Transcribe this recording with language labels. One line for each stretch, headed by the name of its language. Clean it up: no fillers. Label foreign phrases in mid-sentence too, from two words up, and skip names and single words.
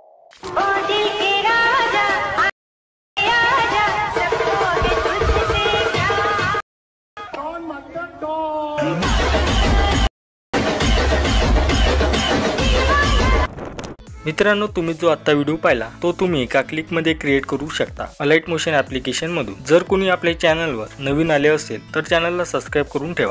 Hindi: ओ दिल के राजा आजा सबको है तुझसे प्यार। डॉन मतलब डॉन।
Marathi: मित्रांनो, तुम्ही जो आता व्हिडिओ पाहिला तो तुम्ही एका क्लिकमध्ये क्रिएट करू शकता अलाइट मोशन ॲप्लिकेशन मधून। जर कोणी आपल्या चॅनलवर नवीन आले असेल तर चॅनलला सबस्क्राइब करून ठेवा।